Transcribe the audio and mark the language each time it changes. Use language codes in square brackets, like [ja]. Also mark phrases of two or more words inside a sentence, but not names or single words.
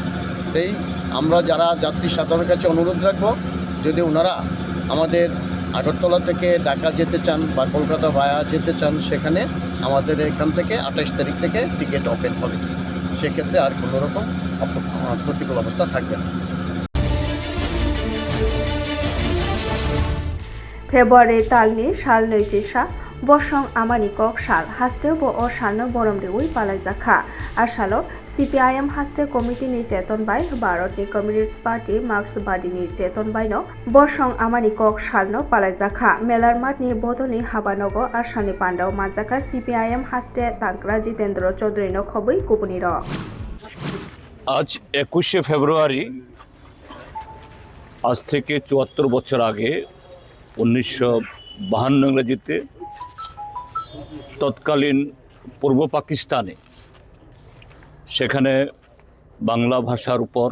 [bn] এই আমরা যারা যাত্রী সাধারণের কাছে অনুরোধ রাখব, যদি ওনারা আমাদের আগরতলা থেকে ঢাকা যেতে চান বা কলকাতা ভায়া যেতে চান, সেখানে আমাদের এখান থেকে 28 তারিখ থেকে টিকিট ওপেন হবে। সেক্ষেত্রে আর কোনো রকম প্রতিকূল অবস্থা থাকবে না। [trp] फेब्रुवारि तालनि साल 24 बसं आमानि कक साल हास्ते ब अ सालनो बरम देवै पालायजाखा आसालो CPIM हास्ते कमिटिनि चेतन बाय भारतनि कमिउनिस्ट पार्टी मार्क्सबादीनि चेतन बायनो बसं आमानि कक सालनो पालायजाखा मेलारमाटनि बदलनि हाबानगो आसामनि पान्डाव मानजाखा CPIM हास्ते तांक्रा जितेन्द्र चौधुरीनो खबै गुबुनि र [bn] आज 21 ফেব্রুয়ারি आज থেকে 74 বছর আগে 1952 ইংরেজিতে তৎকালীন পূর্ব পাকিস্তানে সেখানে বাংলা ভাষার উপর